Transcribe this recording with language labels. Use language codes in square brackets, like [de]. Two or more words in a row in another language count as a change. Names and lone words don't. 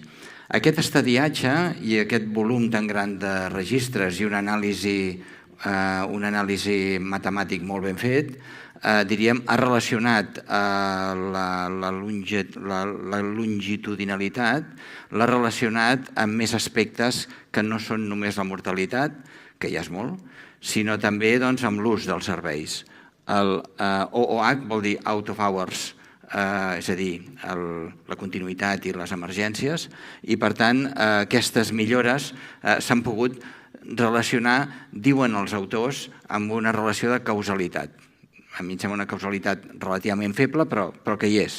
[ca] Aquest estadiatge i aquest volum tan gran de registres i un anàlisi matemàtic molt ben fet, diríem, ha relacionat la longitudinalitat, l'ha relacionat amb més aspectes que no són només la mortalitat, que ja és molt, sinó també amb l'ús dels serveis. El OOH vol dir [en] out of hours, [ca] és a dir, la continuïtat i les emergències, i per tant aquestes millores s'han pogut relacionar, diuen els autors, amb una relació de causalitat. A mi em sembla una causalitat relativament feble, però que hi és.